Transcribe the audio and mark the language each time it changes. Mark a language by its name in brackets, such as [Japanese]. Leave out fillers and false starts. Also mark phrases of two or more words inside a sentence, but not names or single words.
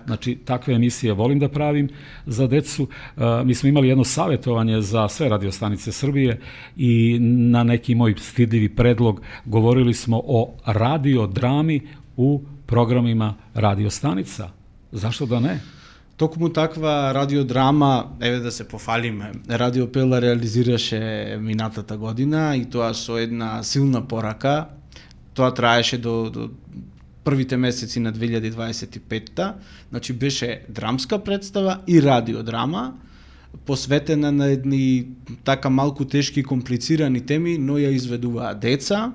[Serbian] Znači, takve emisije volim da pravim za decu. Mi smo imali jedno savjetovanje za sve radiostanice Srbije i na neki moj stidljivi predlog govorili smo o radiodrami u programima radiostanica. Zašto da ne? [Macedonian] Токму таква радиодрама, еве да се пофалиме, Радио Пела реализираше минатата година и тоа со една силна порака. Тоа траеше до првите месеци на 2025-та. Значи беше драмска представа и радиодрама, посветена на едни така малку тешки и комплицирани теми, но ја изведуваа деца.